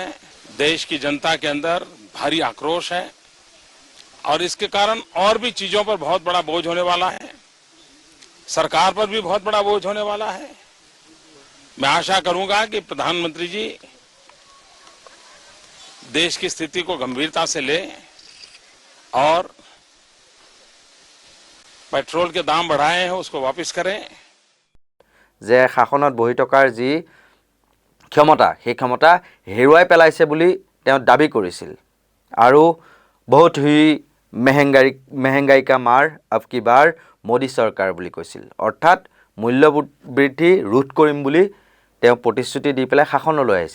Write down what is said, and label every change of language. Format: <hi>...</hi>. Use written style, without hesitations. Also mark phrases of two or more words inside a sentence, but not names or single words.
<hi>देश की जनता के अंदर भारी आक्रोश है और इसके कारण और भी चीजों पर बहुत बड़ा बोझ होने वाला है, सरकार पर भी बहुत बड़ा बोझ होने वाला है। मैं आशा करूंगा कि प्रधानमंत्री जी देश की स्थिति को गंभीरता से ले और पेट्रोल के दाम बढ़ाए हैं उसको वापस करें।</hi> <as>যে শাসনত বহি থকাৰ যি ক্ষমতা, সেই ক্ষমতা হেৰুৱাই পেলাইছে বুলি তেওঁ দাবী কৰিছিল।</as> <hi>আৰু बहुत ही महंगाई का मार अब की बार मोदी सरकार</hi> <as>বুলি কৈছিল। অৰ্থাৎ মূল্য বৃদ্ধি ৰোধ কৰিম বুলি তেওঁ প্ৰতিশ্ৰুতি দি পেলাই শাসনলৈ আহিছিল।</as>